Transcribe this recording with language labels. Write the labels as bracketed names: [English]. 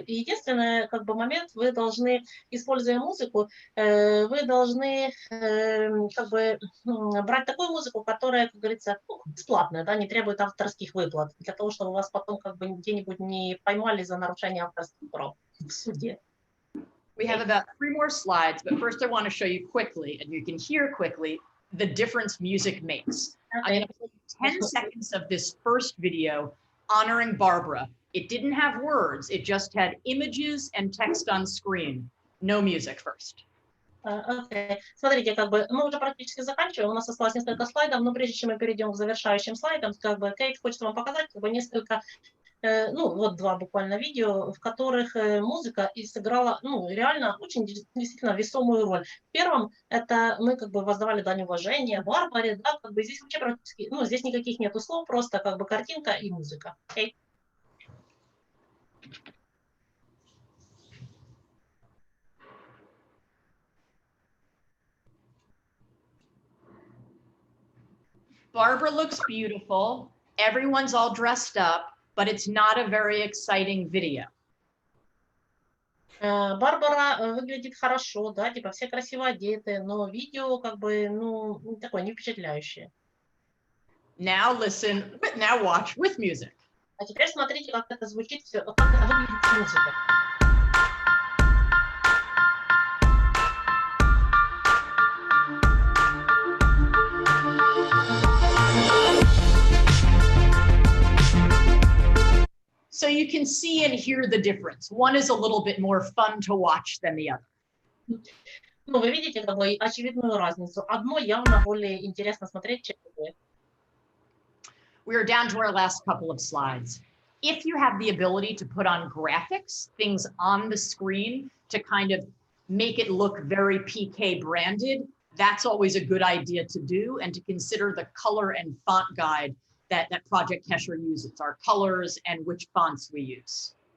[Russian] И единственный, как бы, момент, вы должны, используя музыку, вы должны как бы брать такую музыку, которая, как говорится, бесплатная, да, не требует авторских выплат, для того, чтобы вас потом как бы где-нибудь не поймали за нарушение авторских прав в суде. [English] We have about 3 more slides, but first I want to show you quickly, and you can hear quickly, the difference music makes. I'm going to play 10 seconds of this first video honoring Barbara. It didn't have words, it just had images and text on screen. No music first. Okay. [Russian] Смотрите, как бы мы уже практически заканчиваем, у нас осталось несколько слайдов, но прежде чем мы перейдем к завершающим слайдам, как бы Кейт хочет вам показать как бы несколько ну, вот два буквально видео, в которых музыка и сыграла, ну, реально очень действительно весомую роль. В первом это мы как бы воздавали дань уважения Барбаре, да, как бы здесь вообще практически, ну, здесь никаких нету слов, просто как бы картинка и музыка. [English] Okay? Barbara looks beautiful. Everyone's all dressed up, but it's not a very exciting video. [Russian] Барбара выглядит хорошо, да, типа все красиво одеты, но видео как бы, ну, такое не впечатляющее. [English] Now listen, now watch with music. [Russian] А теперь смотрите, как это звучит, как это выглядит с музыкой. [English] So you can see and hear the difference. One is a little bit more fun to watch than the other. [Russian] Ну, вы видите как бы очевидную разницу. Одно явно более интересно смотреть, чем другое. [English] We are down to our last couple of slides. If you have the ability to put on graphics, things on the screen to kind of make it look very PK branded, that's always a good idea to do, and to consider the color and font guide that Project Kesher uses, our colors and which fonts we use.